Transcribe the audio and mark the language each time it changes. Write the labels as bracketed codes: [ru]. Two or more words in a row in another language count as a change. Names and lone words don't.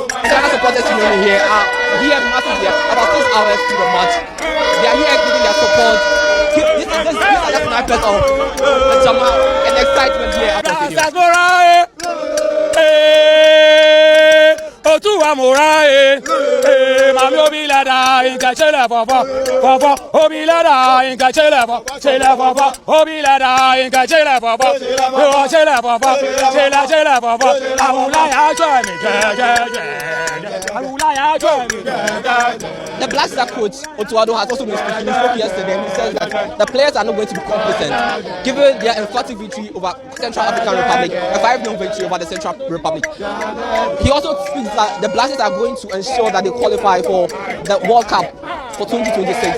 [en] Ghana supporters union here are here massively about 6 hours to the match. They are here giving their support. This is just snipers of the drama and excitement here at the stadium. Otu amorae, mami obilada inka chela papa, obilada inka chela papa, obilada inka chela papa, chela papa, chela papa, awulaya chwa The Black Star coach Otuado has also been speaking. He spoke yesterday and he says that the players are not going to be complacent, given their emphatic victory over Central African Republic, a 5-0 victory over the Central Republic. He also speaks that the Black Stars are going to ensure that they qualify for the World Cup for 2026.